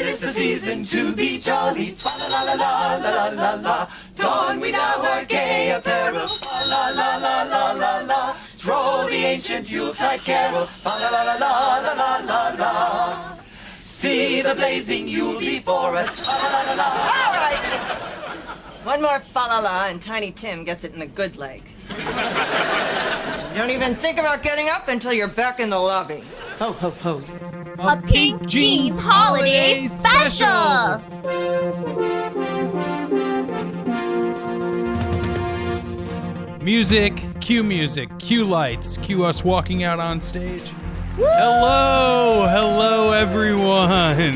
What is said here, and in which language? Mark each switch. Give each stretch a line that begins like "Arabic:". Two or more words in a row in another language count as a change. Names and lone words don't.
English: the season to be jolly. Fa la la la la la la la. Don we now our gay apparel. Fa la la la la la la. Troll the ancient Yuletide carol. Fa la la la la la la la la. See the blazing Yule before us. Fa la la la la. All right. One more fa-la-la and Tiny Tim gets it in the good leg. Don't even think about getting up until you're back in the lobby. Ho, ho, ho. A Pink Jeans Holiday Special! Music, cue lights, cue us walking out on stage. Woo! Hello everyone.